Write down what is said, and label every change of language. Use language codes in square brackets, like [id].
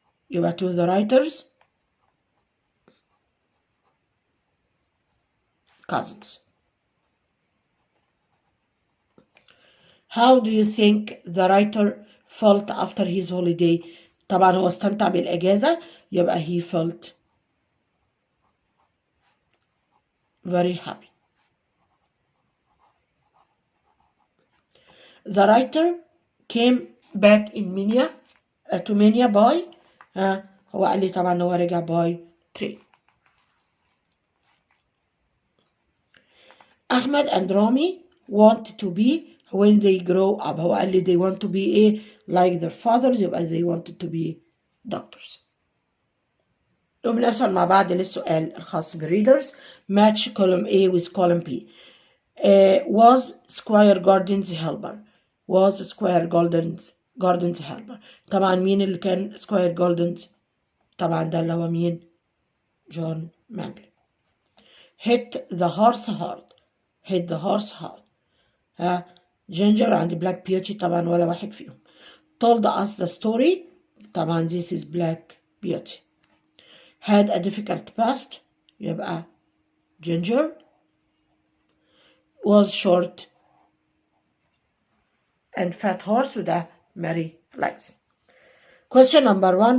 [en] يبقى to the writer's cousins. How do you think the writer felt after his holiday. [ar] طبعا هو استمتع بالأجازة، يبقى [en] he felt very happy. The writer came back in Minya to Minya by [ar] هو قال لي طبعا هو رجع [en] by train. Ahmed and Rami want to be when they grow up. [ar] هو قال لي [en] they want to be ايه like their fathers، يبقى they wanted to be doctors. [ar] وبنوصل مع بعض للسؤال الخاص بالreaders. [en] Match column A with column B. Was Squire Gordon's helper. Was Squire Gordon's helper. [ar] طبعا مين اللي كان Squire Gordon's؟ طبعا ده اللي هو مين؟ جون مانلي. [en] Hit the horse hard. Hit the horse hard. Ginger and Black Beauty [ar] طبعا ولا واحد فيهم. [en] Told us the story. طبعا this is Black Beauty. Had a difficult past. يبقى Ginger. Was short and fat horse وده Mary Legs. Question number 1.